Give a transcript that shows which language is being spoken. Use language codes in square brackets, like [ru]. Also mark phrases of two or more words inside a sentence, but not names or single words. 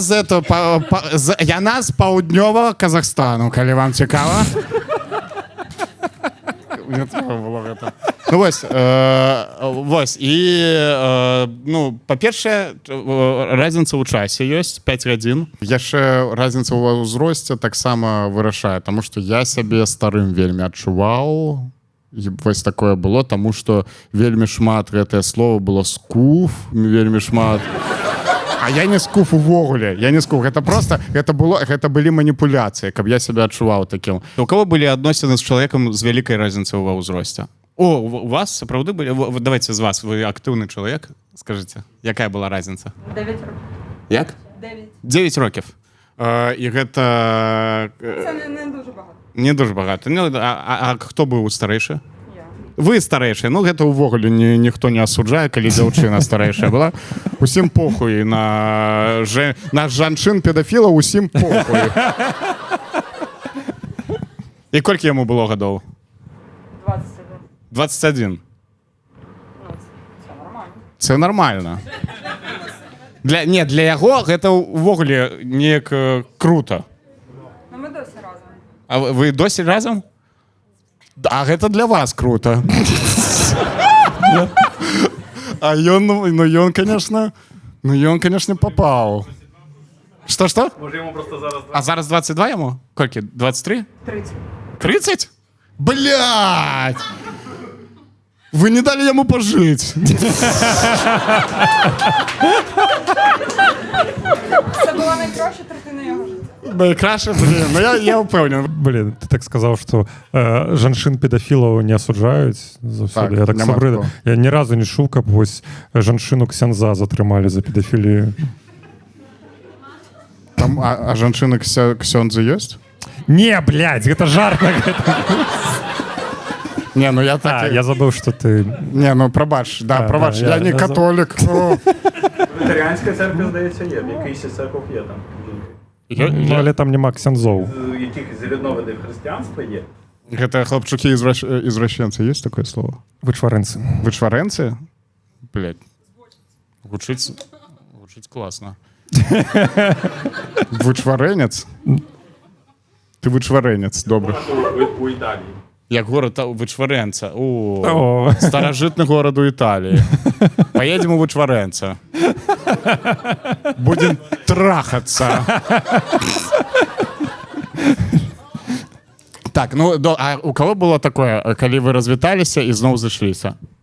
[be] Яна з паўднёвага Казахстану, калі вам цікава. [uk] Не треба було гэта. [be] Ну вось і ну па-першае разніца ў часе ёсць 5 гадзін. Яшчэ разніца ў ўзросце таксама вырашае, таму што я сябе старым вельмі адчуваў. Вось такое было, таму што вельмі шмат гэтае слово было скуф, вельмі шмат. А я не скуф увогуле, я не скуф. Гэта просто, гэта былі маніпуляцыі, каб я сябе адчуваў такім. У кого былі адносіны з чалавекам з вялікай разніцай ва ўзросце? О, у вас сапраўды былі? Давайте з вас, вы актыўны чалавек, скажыце, якая была разніца? [uk] 9 років. Як? 9 років. І гэта... Це не дуже багато. Не дуже багато. [be] А хто быў старэйшы? Я. Вы старэйшыя, ну гэта ўвогуле ніхто не асуджае, калі дзяўчына старэйшая была. Усім похуй на жанчын-педафілаў, усім похуй. І колькі яму было гадоў? 21. 21. [uk] Ну, це нормально. Це нормально. [be] Для яго гэта ўвогуле неяк круто. [uk] Ну, ми досі разом. [be] А вы досі разам? А гэта для вас круто. А ён, конечно, попаў. Што? [uk] Може йому просто зараз... [be] А зараз 22 яму? Колькі? 23? 30. 30? [ru] Блядь! Вы не дали яму пожить. [uk] Це була найкраща третина його життя. Найкраще, блін, ну я впевнений. Блін, ти так сказав, що жаншин-педофілів не осуджають завсюди. Так, Я так нема собрив. такого. Я ні разу не чув, як ось жаншину ксяндза затримали за педофілію. [be] Там, а жанчыны ксёндзы ёсць? [ru] Не, блядь, это жарт. Не, ну я так... А, я забыл, что ты... [uk] Не, ну пробач, Да, пробач, да, я не я католик. Ну. Вегетаріанська церква, здається, є. В якійсь церков є там жінки. Ну, але там нема ксяндзов. З якихось різновидів християнства є. [ru] Гэта хлопчуки извращенцы, есть такое слово? [uk] Вичваренці. [be] Вычварэнцы? Блядь. Гучыць классно. Вычварэнец? Ты вычварэнец, добра. [uk] У Італії. Як город Вычварэнца. О. [be] Старажытны горад у Італіі. [ru] Поедем у Вычварэнца. Будем трахаться. [be] Так, ну, а у кого было такое, калі вы развіталіся і зноў зышліся?